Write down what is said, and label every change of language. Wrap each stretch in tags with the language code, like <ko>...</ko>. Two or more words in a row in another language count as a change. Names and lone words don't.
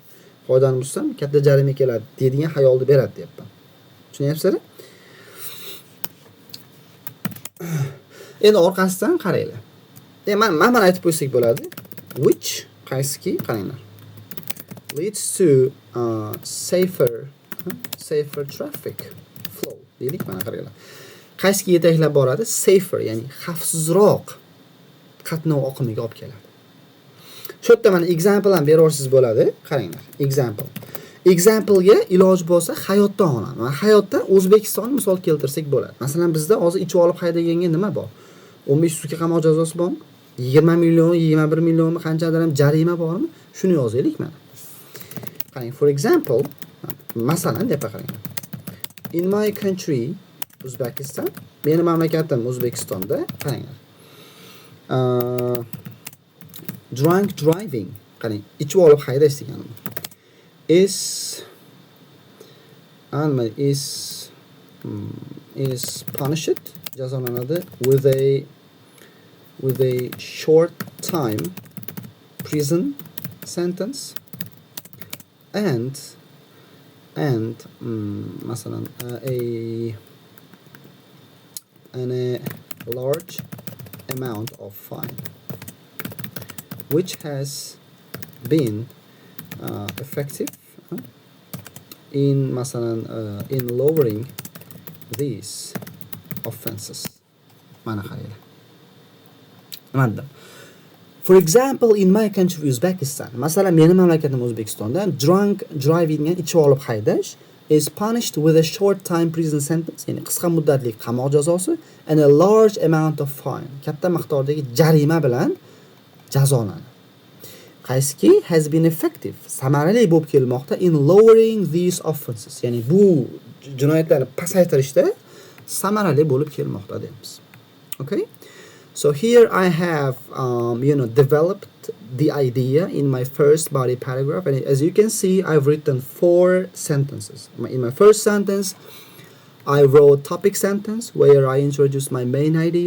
<uz>Qoidani buzsam katta jarima keladi deydigan xayolni beradi deyapman. Tushunyapsizlar? Endi orqasidan qaranglar. Mana aytib qo'ysak bo'ladi. Which qaysiki qaranglar.</uz> <en>Leads to safer traffic flow.</en> <uz>Deylik, mana qaranglar. Qaysiki yetaklab boradi? Safer, ya'ni xavfsizroq qatnov oqimiga olib keladi. Shu yerda mana example ham berasiz bo'ladi. Qaranglar. Example ga iloj bo'lsa hayotdan olamiz. Mana hayotda O'zbekiston misol keltirsak bo'ladi. Masalan, bizda hozir ichib olib haydaganga nima bor? 15 sutka qamoq jazosi bormi? 20 million, 21 millionmi qanchadir ham jarima bormi? Shuni yozaylik mana. Qarang,</uz> <en>for example,</en> <uz>masalan deb qarang.</uz> <en>In my country,</en> <uz>Uzbekistan, meni mamlakatim O'zbekistonda, qaranglar.</uz> <en>Drunk driving,</en> <uz>qarang, ichib olib haydash deganim.</uz> <en>Is punished, jazolanadi with a short time prison sentence and masalan a large amount of fine, which has been effective in masalan in lowering these offenses.</en> <uz>Mana qaranglar.</uz> <en>For example, in my country Uzbekistan,</en> <uz>masalan meni mamlakatim O'zbekistonda</uz> <en>drunk driving</en> <uz>ga ichib olib haydash</uz> <en>is punished with a short time prison sentence,</en> <uz>ya'ni qisqa muddatli qamoq jazosi,</uz> <en>and a large amount of fine,</en> <uz>katta miqdordagi jarima bilan jazolanadi.</uz> <en>Qaysiki has been effective,</en> <uz>samarali bo'lib kelmoqda</uz> <en>in lowering these offenses,</en> <uz>ya'ni bu jinoyatlarni pasaytirishda samarali bo'lib kelmoqda deymiz.</uz> <en>Okay? So here I have developed the idea in my first body paragraph, and as you can see I've written 4 sentences. In my first sentence I wrote topic sentence where I introduced my main idea.</en>